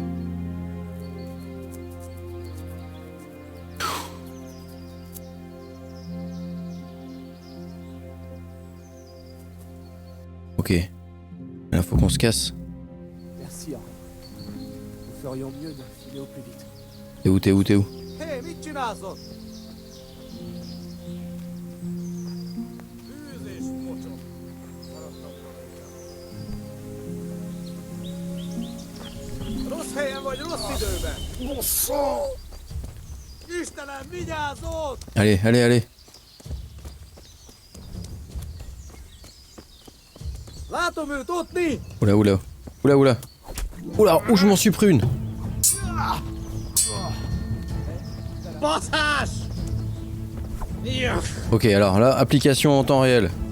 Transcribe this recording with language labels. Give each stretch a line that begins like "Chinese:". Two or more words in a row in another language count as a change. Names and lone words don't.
French: Ok. Là, faut qu'on se casse. Merci, Henri. Nous ferions mieux de filer au plus vite. T'es où, t'es où, t'es où? Hé, Michinazo!
Hungarian: Rossz helyen vagy, rossz időben!
French: Bon sang!
Hungarian: Istenem, vigyázz ott!
French: Allez, allez, allez. Oula, oula. Oula, oula. Oula, où je m'en suis pris une. Ok, alors là, application en temps réel.